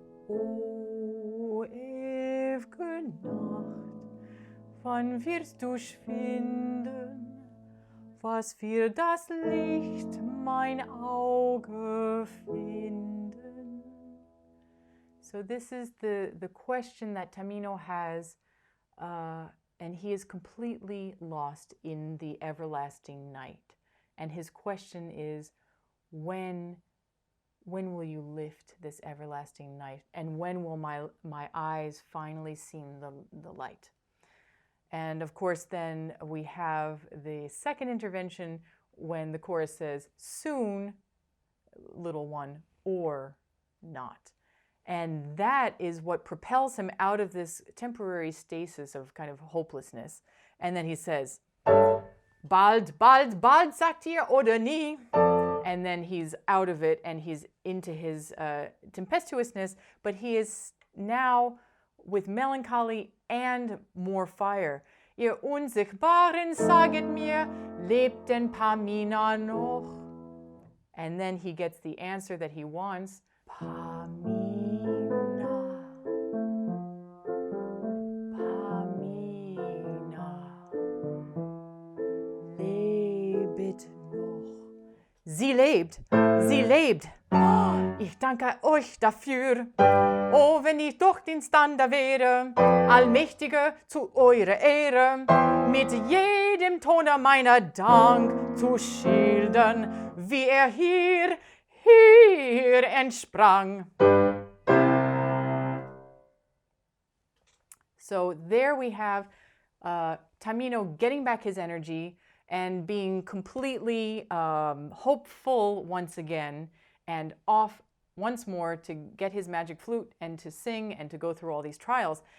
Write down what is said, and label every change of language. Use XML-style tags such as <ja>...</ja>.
<de>O ew'ge Nacht, wann wirst du schwinden? Was wird das Licht mein Auge finden?</de> <en>So this is the question that Tamino has, and he is completely lost in the everlasting night. And his question is, when will you lift this everlasting night? And when will my eyes finally see the light? And of course, then we have the second intervention when the chorus says, soon, little one, or not. And that is what propels him out of this temporary stasis of kind of hopelessness. And then he says,</en> <de>bald, bald, bald, sagt ihr, oder nie?</de> <en>And then he's out of it and he's into his tempestuousness, but he is now with melancholy and more fire.</en> <de>Ihr Unsichtbaren saget mir, lebt denn Pamina noch?</de> <en>And then he gets the answer that he wants.</en> <de>Pamina, Pamina, lebet noch. Sie lebt, sie lebt. Ich danke euch dafür. Oh, wenn ich doch imstande wäre, Allmächtige, zu eurer Ehre, mit jedem Tone meiner Dank zu schildern, wie hier entsprang.</de> <en>So there we have Tamino getting back his energy and being completely hopeful once again and off once more to get his magic flute and to sing and to go through all these trials.</en>